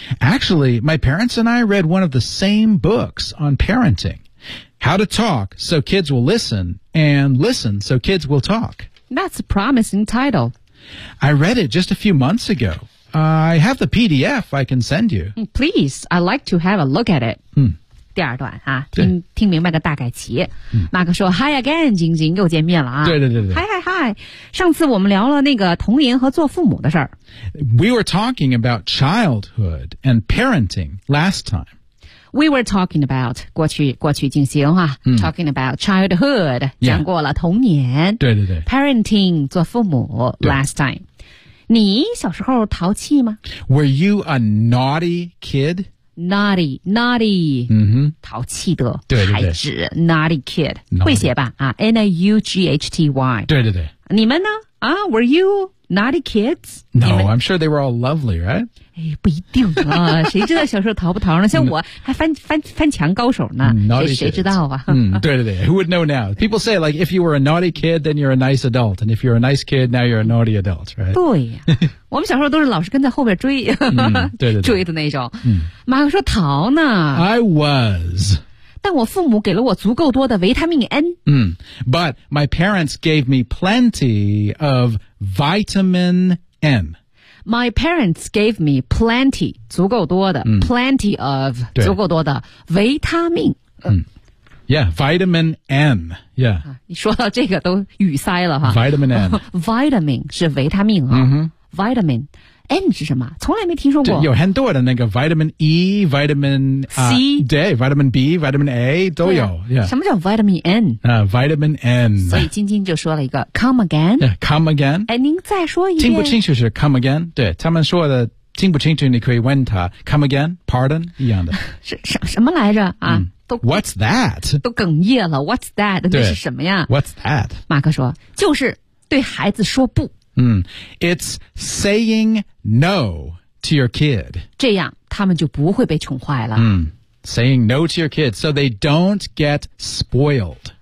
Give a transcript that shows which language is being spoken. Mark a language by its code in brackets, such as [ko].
[en] Actually, my parents and I read one of the same books on parenting. How to Talk So Kids Will Listen and Listen So Kids Will Talk. That's a promising title. I read it just a few months ago. I have the PDF I can send you. Please, I'd like to have a look at it.、嗯、 [zh] 第二段、啊、听明白个大概齐。马克说 [en] Hi again, [zh] 晶晶又见面了、啊。对对对对。 [en] Hi, hi, hi. [zh] 上次我们聊了那个童年和做父母的事儿。 [en] We were talking about childhood and parenting last time. We were talking about, [zh] 过去进行、 [en] 啊嗯、talking about childhood,、 yeah. [zh] 讲过了童年。对对对。 Parenting, 做父母 [en] last time. [zh] 你小时候淘气吗 [en] ?Were you a naughty kid? Naughty,naughty, naughty,、 [zh] 淘气的对对对 [en] 孩子 ,naughty kid, naughty. [zh] 会写吧、啊、N-A-U-G-H-T-Y. 对对对。 [en] 你们呢、啊、,were you naughty kids? No, I'm sure they were all lovely, right?、 [zh] 哎、不一定啊谁知道小时候淘不淘呢像我还 翻墙高手呢 [en] naughty [zh] 谁知道啊、 [en] 对对对 ,who would know now? People say, like, if you were a naughty kid, then you're a nice adult, and if you're a nice kid, now you're a naughty adult, right? [zh] 对呀、啊、我们小时候都是老是跟在后面追对对对追的那种。马克说淘呢 [en] ?I was. [zh] 但我父母给了我足够多的维他命 N。 [en] But my parents gave me plenty of vitamin M. My parents gave me plenty, [zh] 足够多的、 [en] plenty of, [zh] 足够多的维他命。 [en] Yeah, vitamin N. Yeah. [zh] 说到这个都语塞了哈。 [en] Vitamin N. [zh] Vitamin 是维他命啊。 Mm-hmm. Vitamin N 是什么？从来没听说过。有很多的那个 vitamin E, vitamin [en] C, day, vitamin B, vitamin A 都有。 [zh] Yeah. 什么叫 vitamin N? [en] Vitamin N. [zh] 所以晶晶就说了一个 come again. [en] Yeah, come again. [zh] 哎，您再说一遍。听不清楚是 [en] come again? [zh] 对，他们说的。听不清楚你可以问他 [en] come again, pardon, [zh] 一样的。什么来着啊、都 [en] What's that? [zh] 都哽咽了 [en] What's that? [zh] 那是什么呀 [en] What's that? [zh] 马克说就是对孩子说不。 [en] It's saying no to your kid. [zh] 这样他们就不会被宠坏了。 [en] Saying no to your kid, so they don't get spoiled.